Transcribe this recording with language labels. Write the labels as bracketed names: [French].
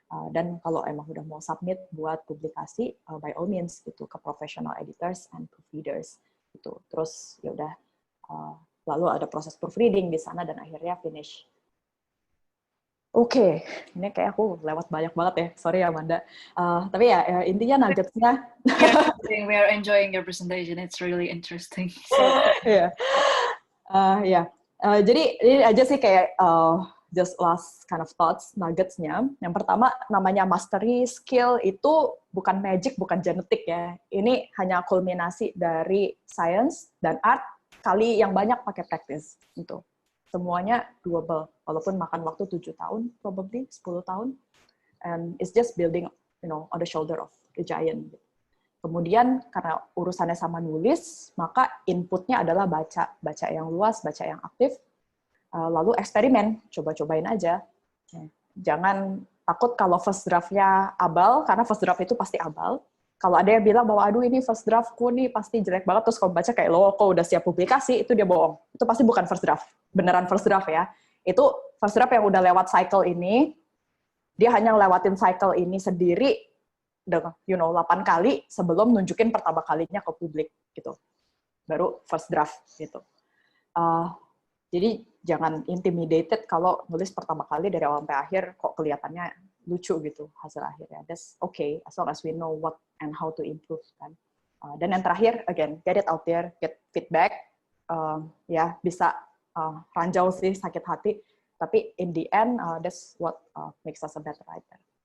[Indonesian] Dan kalau emang udah mau submit buat publikasi, [English] by all means [Indonesian] gitu, ke [English] professional editors and proofreaders [Indonesian] gitu. Terus ya udah lalu ada proses proofreading di sana, dan akhirnya finish. Oke, ini kayak aku lewat banyak banget ya, sorry ya Amanda. Tapi ya intinya nuggetsnya. [English] We are enjoying your presentation. It's really interesting. So, [Indonesian] Yeah. Jadi ini aja sih kayak [English] just last kind of thoughts, [Indonesian] nuggetsnya. Yang pertama, namanya mastery skill itu bukan magic, bukan genetik ya. Ini hanya kulminasi dari science dan art kali yang banyak pakai practice. Gitu. Semuanya doable, walaupun makan waktu 7 tahun, probably 10 tahun. [English] And it's just building, on the shoulder of a giant. [Indonesian] Kemudian karena urusannya sama nulis, maka inputnya adalah baca yang luas, baca yang aktif, lalu eksperimen, coba-cobain aja. Jangan takut kalau first draft-nya abal, karena first draft itu pasti abal. Kalau ada yang bilang bahwa, aduh ini first draft-ku nih pasti jelek banget, terus kamu baca kayak, lo kok udah siap publikasi, itu dia bohong. Itu pasti bukan first draft, beneran first draft ya. Itu first draft yang udah lewat cycle ini, dia hanya lewatin cycle ini sendiri, 8 kali sebelum nunjukin pertama kalinya ke publik gitu. Baru first draft gitu. Jadi jangan intimidated kalau nulis pertama kali dari awal sampai akhir kok kelihatannya lucu gitu hasil akhirnya. [English] That's okay as long as we know what and how to improve kan. [Indonesian] Dan yang terakhir, [English] again, get it out there, get feedback. [Indonesian] Bisa ranjau sih, sakit hati, tapi [English] in the end that's what makes us a better writer.